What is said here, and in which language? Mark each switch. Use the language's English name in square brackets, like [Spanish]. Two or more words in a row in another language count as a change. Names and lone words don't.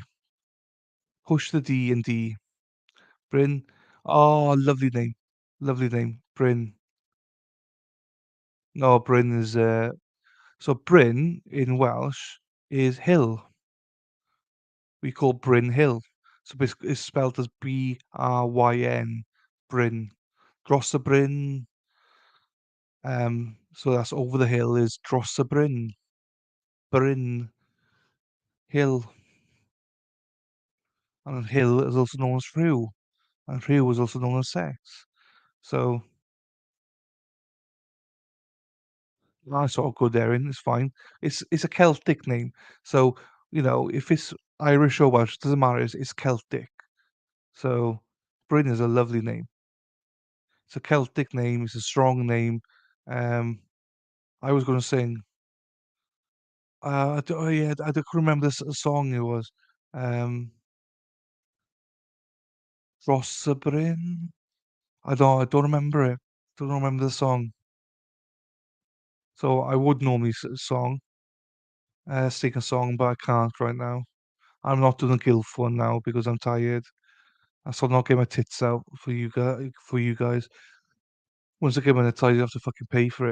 [English] Push the D&D. Bryn. Oh, lovely name. Lovely name. Bryn. No, Bryn is so Bryn in Welsh is hill. We call Bryn Hill. So it's spelled as Bryn. Bryn. [Welsh] Dros y Bryn. [English] So that's over the hill is [Welsh] Dros y Bryn. [English] Bryn Hill. And hill is also known as rhyw. And rhyw is also known as sex. So I sort of go there in, it's fine. It's a Celtic name. So, if it's Irish or Welsh, doesn't matter, it's Celtic. So Bryn is a lovely name. It's a Celtic name, it's a strong name. I was gonna sing. Oh yeah, I don't remember this song it was. Um, Dros y Bryn. I don't remember it. Don't remember the song. So I would normally sing a song, but I can't right now. I'm not doing a gilf one now because I'm tired. I still not get my tits out for you guys. Once I get my tits out, you have to fucking pay for it.